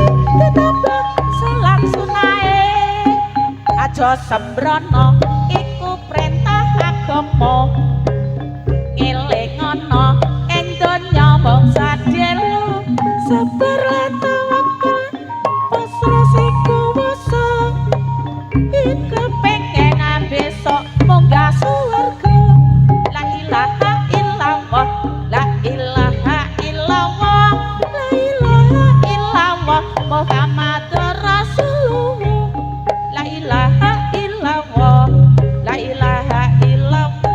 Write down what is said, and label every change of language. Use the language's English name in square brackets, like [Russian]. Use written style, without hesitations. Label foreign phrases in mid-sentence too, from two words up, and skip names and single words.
[Javanese] ditambah salat sunahe aja sembrono iku perintah agama ngelingono ing donya mung sadelo sabar lan tawakal pasrah sing kuwasa iku pengen besok munggah swarga [Arabic] la ilaha illallah لا إله إلا الله لا إله إلا الله محمد رسول الله لا إله إلا الله لا إله إلا الله